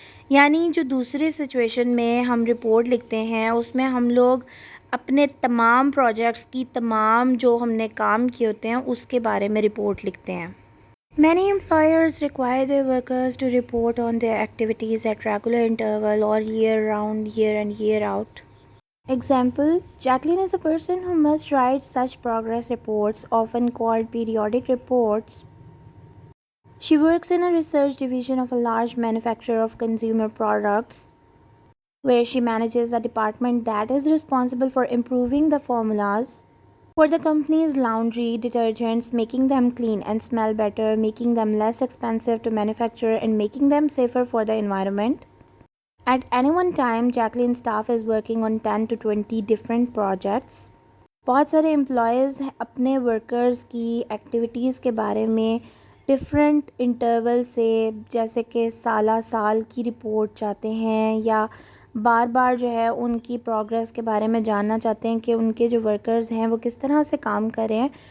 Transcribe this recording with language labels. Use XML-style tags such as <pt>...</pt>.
<ur>یعنی جو دوسری سچویشن میں ہم رپورٹ لکھتے ہیں اس میں ہم لوگ اپنے تمام پروجیکٹس کی تمام جو ہم نے کام کیے ہوتے ہیں اس کے بارے میں رپورٹ لکھتے ہیں۔</ur> <en>Many employers require their workers to report on their activities at regular interval or year round, year in, year out. Example, Jacqueline is a person who must write such progress reports, often called periodic reports. She works in a research division of a large manufacturer of consumer products, where she manages a department that is responsible for improving the formulas for the company's laundry detergents, making them clean and smell better, making them less expensive to manufacture, and making them safer for the environment. At any one time, Jacqueline's staff is working on 10 to 20 different projects.</en> <ur>بہت سارے employees اپنے workers کی activities کے بارے میں different interval سے جیسے کہ سالہ سال کی رپورٹ چاہتے ہیں یا بار بار جو ہے ان کی پروگریس کے بارے میں جاننا چاہتے ہیں کہ ان کے جو ورکرز ہیں وہ کس طرح سے کام کر رہے ہیں،</ur>